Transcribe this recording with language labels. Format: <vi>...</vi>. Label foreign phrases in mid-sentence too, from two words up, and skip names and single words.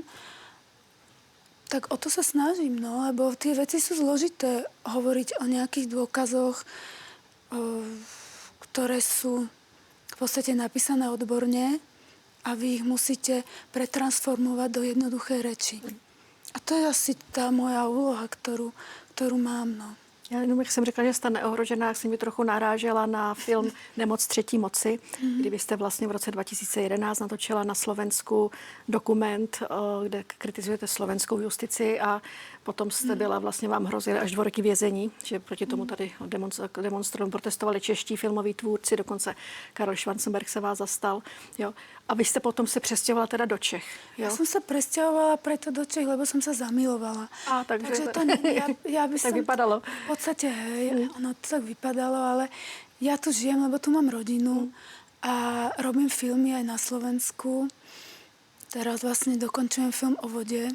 <sk>Tak o to sa snažím, lebo tie veci sú zložité. Hovoriť o nejakých dôkazoch, ktoré sú v podstate napísané odborne a vy ich musíte pretransformovať do jednoduchej reči. A to je asi tá moja úloha, ktorú mám,</sk> <cs>Já jenom, jak jsem řekla, že jste neohrožená, jsem mi trochu narážela na film Nemoc třetí moci, kdy vy jste vlastně v roce 2011 natočila na Slovensku dokument, kde kritizujete slovenskou justici a potom jste byla, vlastně vám hrozily až 2 roky vězení, že proti tomu tady protestovali čeští filmoví tvůrci, dokonce Karel Schwarzenberg se vás zastal. Jo. A vy ste potom se přestěhovala teda do Čech. Jo?</cs> <sk>Ja som sa presťahovala preto do Čech, lebo som sa zamilovala. Takže to ja by tak som... vypadalo. V podstate, ono to tak vypadalo, ale ja tu žijem, lebo tu mám rodinu a robím filmy aj na Slovensku. Teraz vlastne dokončujem film o vode.</sk>